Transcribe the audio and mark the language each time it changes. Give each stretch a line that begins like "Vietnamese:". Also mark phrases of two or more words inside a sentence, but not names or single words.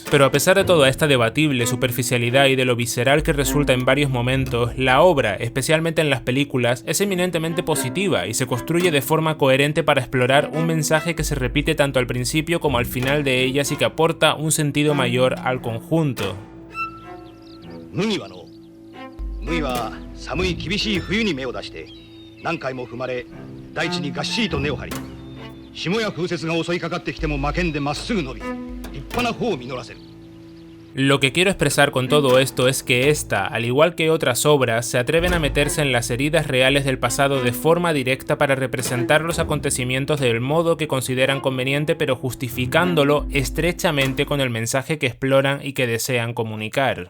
Spanish: Pero a pesar de toda esta debatible superficialidad y de lo visceral que resulta en varios momentos, la obra, especialmente en las películas, es eminentemente positiva y se construye de forma coherente para explorar un mensaje que se repite tanto al principio como al final de ellas y que aporta un sentido mayor al conjunto.
Japanese: 麦は寒い厳しい冬に芽を出して何回も踏まれ大地にがっしりと根を張り霜や風雪が襲いかかってきても負けんでまっすぐ伸び立派な穂を実らせる。
Spanish: Lo que quiero expresar con todo esto es que esta, al igual que otras obras, se atreven a meterse en las heridas reales del pasado de forma directa para representar los acontecimientos del modo que consideran conveniente, pero justificándolo estrechamente con el mensaje que exploran y que desean comunicar.